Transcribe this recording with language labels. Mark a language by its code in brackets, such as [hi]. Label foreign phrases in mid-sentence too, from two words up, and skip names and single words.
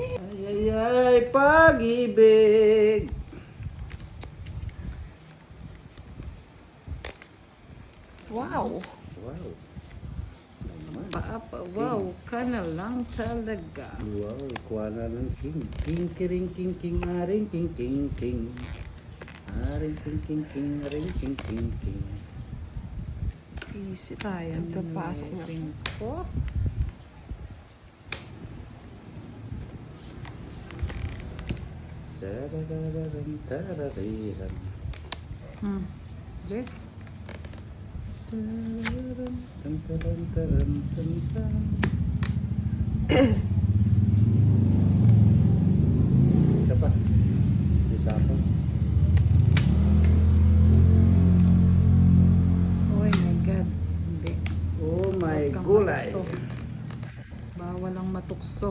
[tl] Ay, pag-ibig. Wow! Wow. Wow, ka na lang talaga. Wow, kuha na ng king. King, kiring, king, king, aring, king, king, king. Aring, king, king, king, aring, king, king, king. Easy tayo. Ito, pasok na. 5. Tararararam, tararariram. Yes. Tararam, tam, taram, taram, tam, tam. Isa pa. Isa pa. [en] Oh my God. Hindi. Oh my [tl] Huwag kang gulay. matukso. Bawal ang matukso.